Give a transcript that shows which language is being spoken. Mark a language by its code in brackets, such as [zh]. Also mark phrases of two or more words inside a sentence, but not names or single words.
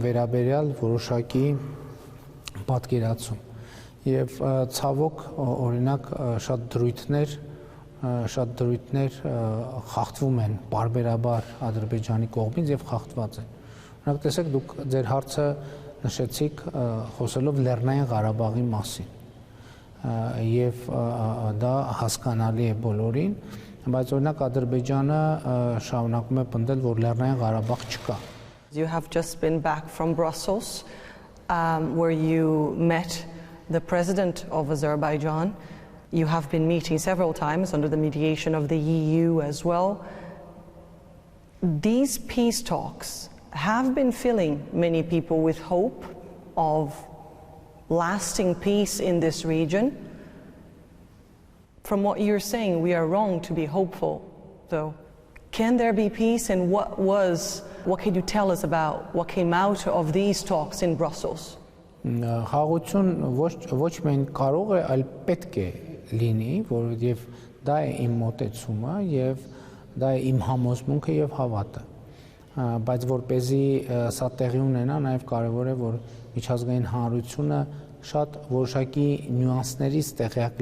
[hy] վերաբերյալ որոշակի պատկերացում եւ ցավոք օրինակ շատ դրույթներ խախտվում են բարբերաբար Ադրբեջանի կողմից եւ խախտված են։ Օրինակ տեսեք դուք ձեր հարցը նշեցիք խոսելով Լեռնային Ղարաբաղի մասին եւ դա հասկանալի է բոլորին, բայց օրինակ Ադրբեջանը շարունակում է պնդել, որ Լեռնային Ղարաբաղ չկա. [en] You have just been back from Brussels, where you met the president of Azerbaijan. You have been meeting several times under the mediation of the EU as well. These peace talks have been filling many people with hope of lasting peace in this region. From what you're saying, we are wrong to be hopeful, though. Can there be peace, and what can you tell us about what came out of these talks in Brussels? [hy] Խաղաղություն ոչ միայն կարող է, այլ պետք է լինի, որովհետև դա է իմ մոտեցումը եւ դա է իմ համոզմունքը եւ հավատը։ Բայց որպեսզի սա տեղի ունենա, նաև կարևոր է, որ միջազգային հանրությունը շատ որոշակի նյուանսներից տեղյակ